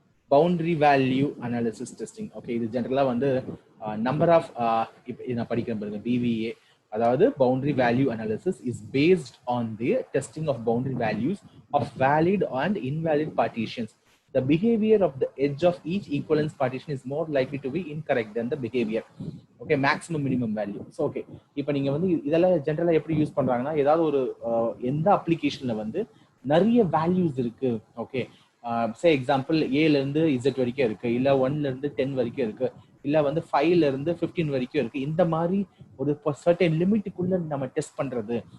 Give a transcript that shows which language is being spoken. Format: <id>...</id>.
<en>Boundary value analysis testing. Okay,</en> <ta>இது ஜெனரலா வந்து நம்பர் ஆஃப் நான் படிக்கிறேன் பாருங்க,</ta> <en>BVA, அதாவது boundary value analysis is based on the testing of boundary values of valid and invalid partitions. The behavior of the edge of each equivalence partition is more likely to be incorrect than the behavior. Okay, maximum minimum value.</en> <ta>So okay, இப்போ நீங்க வந்து இதெல்லாம் ஜெனரலா எப்படி use பண்றாங்கன்னா, ஏதாவது ஒரு எந்த அப்ளிகேஷன்ல வந்து நிறைய வேல்யூஸ் இருக்கு. ஓகே, சே எக்ஸாம்பிள் ஏல இருந்து Z வரைக்கும் இருக்கு, இல்ல 1ல இருந்து 10 வரைக்கும் இருக்கு, இல்ல வந்து 5ல இருந்து 15 வரைக்கும் இருக்கு. இந்த மாதிரி ஒரு சர்டன் லிமிட்டுக்குள்ள நம்ம டெஸ்ட் பண்றது.</ta>